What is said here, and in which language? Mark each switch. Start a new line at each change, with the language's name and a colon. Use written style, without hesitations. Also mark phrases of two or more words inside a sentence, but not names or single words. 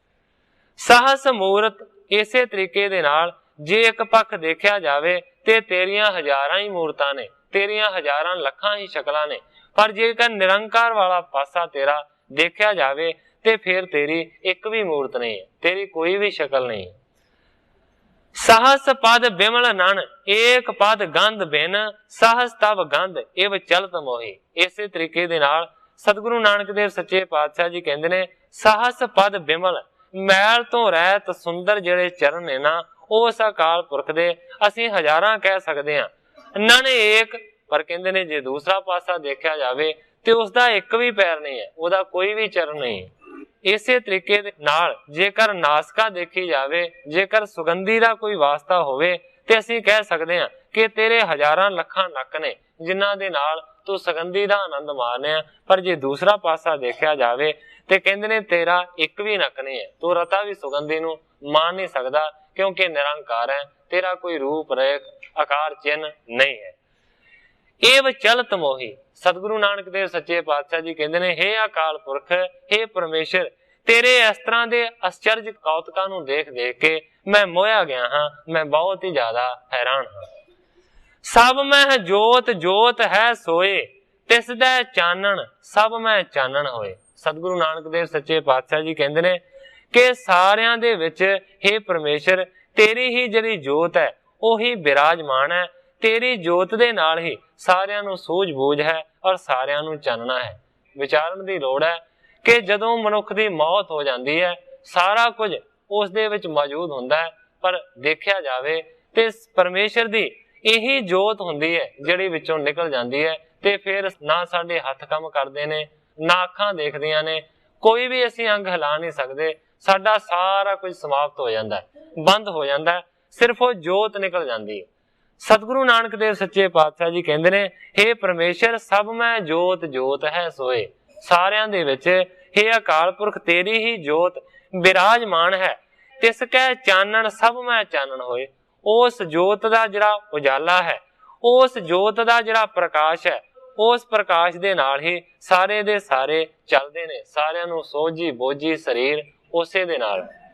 Punjabi: ਸਹਸ ਮੂਰਤ, ਇਸੇ ਤਰੀਕੇ ਦੇ ਨਾਲ ਜੇ ਇਕ ਪੱਖ ਦੇਖਿਆ ਜਾਵੇ ਤੇ ਤੇਰੀਆਂ ਹਜ਼ਾਰਾਂ ਹੀ ਮੂਰਤਾਂ ਨੇ, ਤੇਰੀਆਂ ਹਜ਼ਾਰਾਂ ਲੱਖਾਂ ਹੀ ਸ਼ਕਲਾਂ ਨੇ, ਪਰ ਜੇਕਰ ਨਿਰੰਕਾਰ ਵਾਲਾ ਪਾਸਾ ਤੇਰਾ ਦੇਖਿਆ ਜਾਵੇ ਤੇ ਫਿਰ ਤੇਰੀ ਇਕ ਭੀ ਮੂਰਤ ਨਹੀਂ ਹੈ, ਤੇਰੀ ਕੋਈ ਭੀ ਸ਼ਕਲ ਨਹੀਂ ਹੈ। ਸਹਸ ਪਦ ਬਿਮਲ ਨਨ, ਏਕ ਪਦ ਗੰਧ ਬਿਨ, ਸਹਸ ਤਬ ਗੰਧ ਇਵ ਚਲਤ ਮੋਹੀ। ਇਸੇ ਤਰੀਕੇ ਦੇ ਨਾਲ ਸਤਿਗੁਰੂ ਨਾਨਕ ਦੇਵ ਸੱਚੇ ਪਾਤਸ਼ਾਹ ਜੀ ਕਹਿੰਦੇ ਨੇ, ਸਹਸ ਪਦ ਬਿਮਲ, ਮੈਲ ਤੋਂ ਰਹਿਤ ਸੁੰਦਰ ਜਿਹੜੇ ਚਰਨ ਨੇ ਨਾ, ਉਸ ਅਕਾਲ ਪੁਰਖ ਦੇ ਅਸੀਂ ਹਜ਼ਾਰਾਂ ਕਹਿ ਸਕਦੇ ਹਾਂ। ਨਨ ਏਕ, ਪਰ ਕਹਿੰਦੇ ਨੇ ਜੇ ਦੂਸਰਾ ਪਾਸਾ ਦੇਖਿਆ ਜਾਵੇ ਤੇ ਉਸਦਾ ਇਕ ਭੀ ਪੈਰ ਨਹੀਂ ਹੈ, ਉਹਦਾ ਕੋਈ ਭੀ ਚਰਨ ਨਹੀਂ ਹੈ। ਇਸੇ ਤਰੀਕੇ ਦੇ ਨਾਲ ਜੇਕਰ ਨਾਸਕਾ ਦੇਖੀ ਜਾਵੇ, ਜੇਕਰ ਸੁਗੰਧੀ ਦਾ ਕੋਈ ਵਾਸਤਾ ਹੋਵੇ ਤੇ ਅਸੀਂ ਕਹਿ ਸਕਦੇ ਹਾਂ ਕਿ ਤੇਰੇ ਹਜ਼ਾਰਾਂ ਲੱਖਾਂ ਨੱਕ ਨੇ ਜਿਨ੍ਹਾਂ ਦੇ ਨਾਲ ਤੂੰ ਸੁਗੰਧੀ ਦਾ ਆਨੰਦ ਮਾਰਨੇ। ਪਰ ਜੇ ਦੂਸਰਾ ਪਾਸਾ ਦੇਖਾ ਜਾਏ ਤੋ ਕਹਿਤੇ ਨੇ ਤੇਰਾ ਇਕ ਭੀ ਨੱਕ ਨਹੀਂ ਹੈ, ਤੂੰ ਰਤਾ ਭੀ ਸੁਗੰਧੀ ਨੂੰ ਮਾਣ ਨਹੀਂ ਸਕਤਾ, ਕਿਉਂਕਿ ਨਿਰੰਕਾਰ ਹੈ, ਤੇਰਾ ਕੋਈ ਰੂਪ ਰੇਖ ਆਕਾਰ ਚਿੰਨ੍ਹ ਨਹੀਂ ਹੈ। ਇਵ ਚਲਤ ਮੋਹੀ। ਸਤਿਗੁਰੂ ਨਾਨਕ ਦੇਵ ਸੱਚੇ ਪਾਤਸ਼ਾਹ ਜੀ ਕਹਿਤੇ ਨੇ, ਹੇ ਅਕਾਲ ਪੁਰਖ, ਹੇ ਪਰਮੇਸ਼ਵਰ, ਤੇਰੇ ਇਸ ਤਰ੍ਹਾਂ ਦੇ ਅਸਚਰਜ ਕੌਤਕਾਂ ਨੂੰ ਦੇਖ ਦੇਖ ਕੇ ਮੈਂ ਮੋਇਆ ਗਿਆ ਹਾਂ, ਮੈਂ ਬਹੁਤ ਹੀ ਜ਼ਿਆਦਾ ਹੈਰਾਨ ਹਾਂ। ਸਭ ਮਹਿ ਜੋਤਿ ਜੋਤਿ ਹੈ ਸੋਇ, ਤਿਸ ਦੈ ਚਾਨਣਿ ਸਭ ਮਹਿ ਚਾਨਣੁ ਹੋਇ। ਸਤਿਗੁਰੂ ਨਾਨਕ ਦੇਵ ਸੱਚੇ ਪਾਤਸ਼ਾਹ ਜੀ ਕਹਿਤੇ ਨੇ ਕਿ ਸਾਰਿਆਂ ਦੇ ਵਿਚ ਹੇ ਪਰਮੇਸ਼ਵਰ, ਤੇਰੀ ਹੀ ਜਿਹੜੀ ਜੋਤ ਹੈ ਓਹੀ ਵਿਰਾਜਮਾਨ ਹੈ, ਤੇਰੀ ਜੋਤ ਦੇ ਨਾਲ ਹੀ ਸਾਰਿਆਂ ਨੂੰ ਸੂਝ ਬੂਝ ਹੈ ਔਰ ਸਾਰਿਆਂ ਨੂੰ ਚਾਨਣਾ ਹੈ। ਵਿਚਾਰਨ ਦੀ ਲੋੜ ਹੈ ਕਿ ਜਦੋਂ ਮਨੁੱਖ ਦੀ ਮੌਤ ਹੋ ਜਾਤੀ ਹੈ ਸਾਰਾ ਕੁਝ ਉਸ ਦੇ ਵਿਚ ਮੌਜੂਦ ਹੁੰਦਾ ਹੈ, ਪਰ ਦੇਖਾ ਜਾਏ ਤੋ ਪਰਮੇਸ਼ਵਰ ਦੀ ਯਹੀ ਜੋਤ ਹੁੰਦੀ ਹੈ ਜਿਹੜੀ ਵਿਚੋਂ ਨਿਕਲ ਜਾਤੀ ਹੈ, ਤੇ ਫਿਰ ਨਾ ਸਾਡੇ ਹੱਥ ਕਾਮ ਕਰਦੇ ਨੇ, ਨਾ ਅੱਖਾਂ ਦੇਖਦੀਆਂ ਨੇ, ਕੋਈ ਭੀ ਅਸੀਂ ਅੰਗ ਹਿਲਾ ਨਹੀਂ ਸਕਤੇ, ਸਾਡਾ ਸਾਰਾ ਕੁਝ ਸਮਾਪਤ ਹੋ ਜਾਤਾ ਹੈ, ਬੰਦ ਹੋ ਜਾਤਾ ਹੈ, ਸਿਰਫ ਵੋ ਜੋਤ ਨਿਕਲ ਜਾਤੀ ਹੈ। ਸਤਿਗੁਰੂ ਨਾਨਕ ਦੇਵ ਸੱਚੇ ਪਾਤਸ਼ਾਹ ਜੀ ਕਹਿਤੇ ਨੇ, ਹੇ ਪਰਮੇਸ਼ਵਰ, ਸਭ ਮਹਿ ਜੋਤਿ ਜੋਤਿ ਹੈ ਸੋਇ। ਸਾਰਿਆਂ ਦੇ ਵਿਚ ਹੇ ਅਕਾਲ ਪੁਰਖ, ਤੇਰੀ ਹੀ ਜੋਤ ਵਿਰਾਜਮਾਨ ਹੈ, ਤਿਸ ਕੈ ਚਾਨਣਿ ਸਭ ਮਹਿ ਚਾਨਣੁ ਹੋਇ। ਉਸ ਜੋਤ ਦਾ ਜਿਹੜਾ ਉਜਾਲਾ ਹੈ, ਉਸ ਜੋਤ ਦਾ ਜਿਹੜਾ ਪ੍ਰਕਾਸ਼ ਹੈ, ਉਸ ਪ੍ਰਕਾਸ਼ ਦੇ ਨਾਲ ਹੀ ਸਾਰੇ ਦੇ ਸਾਰੇ ਚੱਲਦੇ ਨੇ, ਸਾਰਿਆਂ ਨੂੰ ਸੋਝੀ ਬੋਝੀ ਸਰੀਰ ਉਸੇ ਦੇ ਨਾਲ।